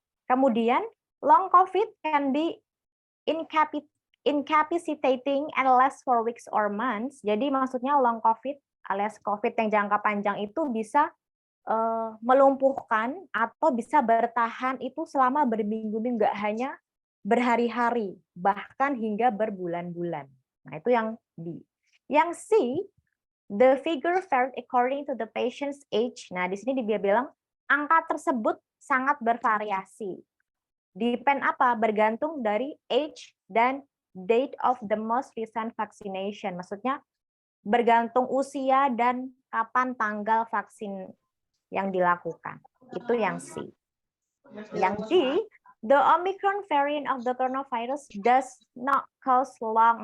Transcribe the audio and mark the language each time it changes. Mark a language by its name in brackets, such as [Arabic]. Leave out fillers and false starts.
[Indonesian] Kemudian, [English] long COVID can be incapacitating and last for weeks or months. [Indonesian] Jadi maksudnya long COVID alias COVID yang jangka panjang itu bisa melumpuhkan atau bisa bertahan itu selama berminggu-minggu, nggak hanya berhari-hari, bahkan hingga berbulan-bulan. Nah, itu yang D. Yang C, [English] the figure varied according to the patient's age. [Indonesian] Nah, di sini dia bilang angka tersebut sangat bervariasi. Depend apa? Bergantung dari [English] age dan date of the most recent vaccination. [Indonesian] Maksudnya bergantung usia dan kapan tanggal vaksin yang dilakukan. Itu yang C. Yang D, [English] the Omicron variant of the coronavirus does not cause long.